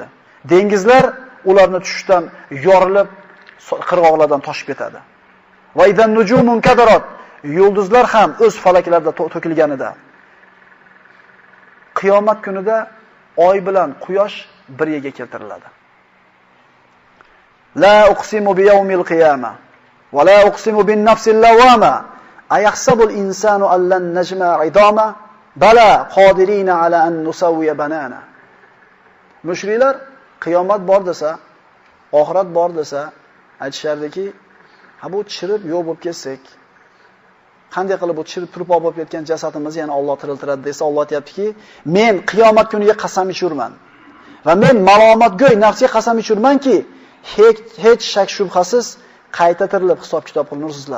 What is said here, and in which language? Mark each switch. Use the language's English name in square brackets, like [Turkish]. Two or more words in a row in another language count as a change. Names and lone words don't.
[Uzbek] Dengizlar ularni tushishdan yorilib, qirg'oqlardan toshib ketadi. [Arabic] وإذا النجوم انكدرت. [Uzbek] Yulduzlar ham o'z falaklarida to'kilganida, qiyomat kunida oy bilan quyosh bir yerga keltiriladi. [Arabic] لا أقسم بيوم القيامة ولا أقسم بالنفس اللوامة أيحسب الإنسان ألن نجمع عظامه بلى قادرين على أن نسوي بنانه. [Uzbek] Mushriklar qiyomat bor desa, oxirat bor desa, aytishardiki, ha bu chirib yo'q bo'lib ketsak, qanday qilib bu chirib turib olib ketgan jasadimizni yana Alloh tiriltiradi desa, Alloh aytayaptiki, men qiyomat kuniga qasam ichurman va men malomatgo'y nafsiga qasam ichurmanki, hech shak shubhasiz qayta tirilib hisob kitob qilinursizlar.